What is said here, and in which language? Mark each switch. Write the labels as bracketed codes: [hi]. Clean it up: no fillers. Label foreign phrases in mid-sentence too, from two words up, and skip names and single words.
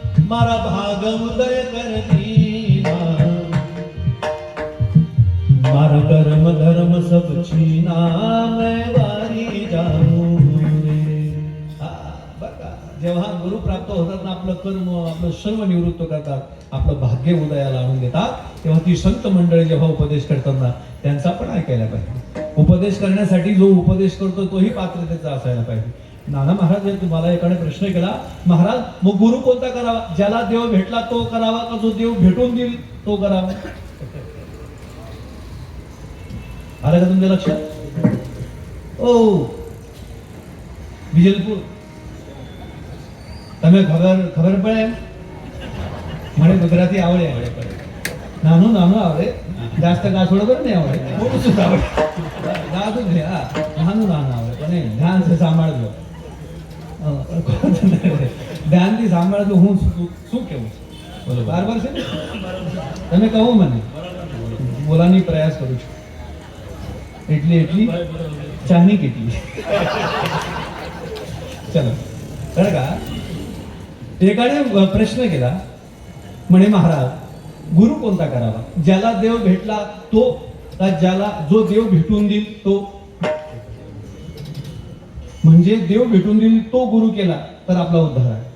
[hi] मारा भाग उदय कर दीना, मारा कर्म धर्म सब छीना, मैं वारी जाऊं रे. [mr] बघा, जेव्हा गुरु प्राप्त होतात ना, आपलं कर्म आपलं सर्व निवृत्त करतात, आपलं भाग्य उदयाला आणून देतात, तेव्हा ती संत मंडळी जेव्हा उपदेश करतात ना, त्यांचा पण ऐकायला पाहिजे. उपदेश करण्यासाठी जो उपदेश करतो तोही पात्रतेचा असायला पाहिजे. नाना महाराज यांनी तुम्हाला एकाने प्रश्न केला, महाराज मग गुरु कोणता करावा? ज्याला देव भेटला तो करावा का जो देव भेटून देईल तो करावा? आलं का तुमच्या लक्षात? [gu] ओ વિજલપુર તમે ખબર પડે એમ? મને ગુજરાતી આવડે, નાનું આવડે, જાસ્ત કાસોડો કરે ને આવડે, ઓછું આવડે, જાતું છે. હા, નાનું આવડે, પણ ધ્યાન છે સાંભળજો, ધ્યાનથી સાંભળજો. હું શું કેવું બોલો, બરાબર છે ને? તમે કહો મને, બોલાની પ્રયાસ કરું છું. એટલી ચાની કેટલી? [mr] चला, बरं का, एकाने प्रश्न केला, म्हणे महाराज गुरु कोणता करावा? ज्याला देव भेटला तो का ज्याला जो देव भेटून देईल तो? म्हणजे देव भेटून देईल तो गुरु केला तर आपला उद्धार आहे.